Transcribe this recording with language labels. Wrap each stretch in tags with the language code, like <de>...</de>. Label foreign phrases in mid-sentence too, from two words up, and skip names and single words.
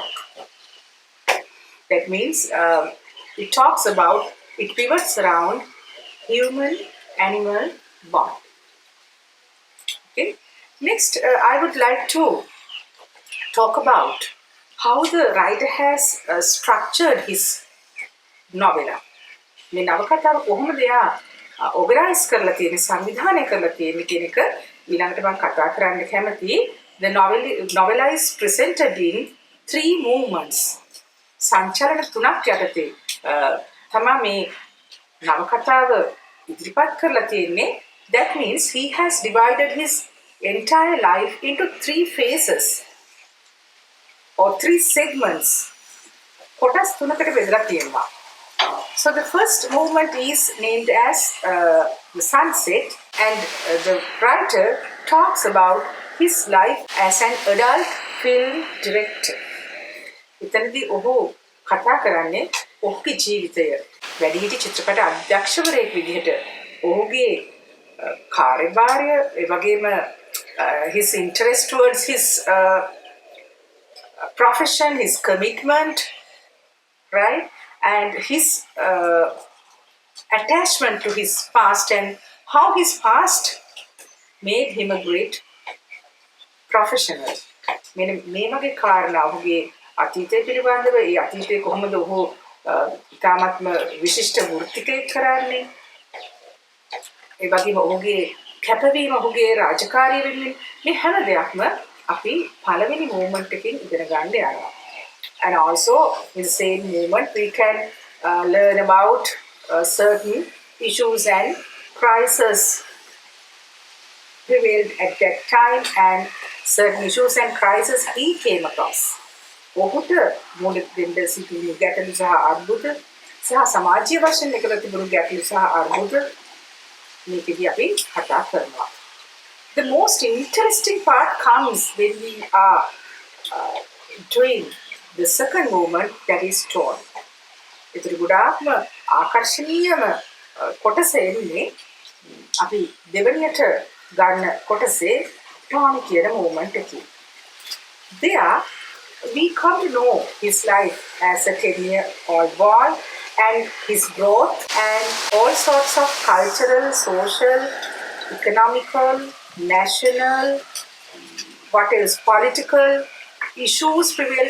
<en>That means it talks about, it pivots around human-animal bond. Okay. Next, I would like to talk about how the writer has structured his novella.</en> <si>මේ නවකතාව කොහොමද එයා organize කරලා තියෙන්නේ, සංවිධානය කරලා තියෙන්නේ කියන එක ඊළඟට මම කතා කරන්න කැමතියි.</si> <en>The novella is presented in 3 movements.</en> <si>සංචලන 3ක් යටතේ තමයි මේ නවකතාව ඉදිරිපත් කරලා තියෙන්නේ.</si> <en>That means he has divided his entire life into 3 phases or 3 segments.</en> <si>කොටස් 3කට බෙදලා තියෙනවා.</si> <en>So the first movement is named as the sunset, and the writer talks about his life as an adult film director.</en> <si>ඉතනදී ඔහු කතා කරන්නේ ඔහුගේ ජීවිතය වැඩිහිටි චිත්‍රපට අධ්‍යක්ෂකවරයෙක් විදිහට ඔහුගේ කාර්යභාරය ඒ වගේම</si> <en>his interest towards his profession, his commitment, right? And his attachment to his past and how his past made him a great professional.</en> <si>මේ වගේ කාරණා ඔහුගේ අතීතය පිළිබඳව, ඒ අතීතයේ කොහොමද ඔහු ඉතාමත්ම විශිෂ්ට වෘත්තිකයෙක් කරන්නේ, ඒ වගේම ඔහුගේ කැපවීම, ඔහුගේ රාජකාරිය වෙනුවෙන්, මේ හැම දෙයක්ම අපි පළවෙනි මූවමන්ට් එකකින් ඉගෙන ගන්න යනවා.</si> <en>And also in the same movement we can learn about certain issues and crises prevailed at that time and certain issues and crises he came across.</en> <si>ඔහුට මුල දෙන්න සිටින ගැටලු සහ අර්බුද සහ සමාජීය වශයෙන් එකල තිබුණු ගැටලු සහ අර්බුද මේකදී අපි කතා කරනවා.</si> <en>The most interesting part comes when we are doing the second movement, that is tone.</en> <si>ඒතර ගොඩාක්ම ආකර්ෂණීයම කොටස එන්නේ අපි දෙවනියට ගන්න කොටසේ tone කියන movement එකේ.</si> <en>There we come to know his life as a 10-year-old boy and his growth and all sorts of cultural, social, economical, national, what else, political issues prevailed</en>